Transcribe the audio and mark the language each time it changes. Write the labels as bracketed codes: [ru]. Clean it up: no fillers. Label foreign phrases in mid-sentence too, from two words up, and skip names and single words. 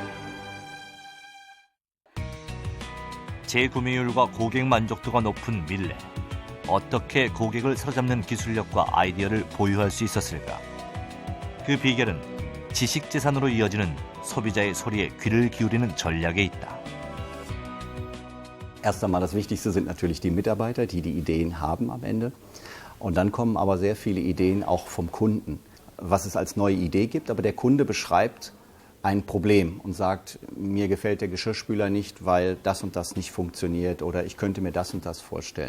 [ko] 재구매율과 고객 만족도가 높은 밀레. 어떻게 고객을 사로잡는 기술력과 아이디어를 보유할 수 있었을까? 그 비결은 지식재산으로 이어지는 소비자의 소리에 귀를 기울이는 전략에 있다. [de] Erst einmal das Wichtigste sind natürlich die Mitarbeiter, die die Ideen haben am Ende. Und dann kommen aber sehr viele Ideen auch vom Kunden, was es als neue Idee gibt. Aber der Kunde beschreibt ein Problem und sagt, mir gefällt der Geschirrspüler nicht, weil das und das nicht funktioniert oder ich könnte mir das und das vorstellen.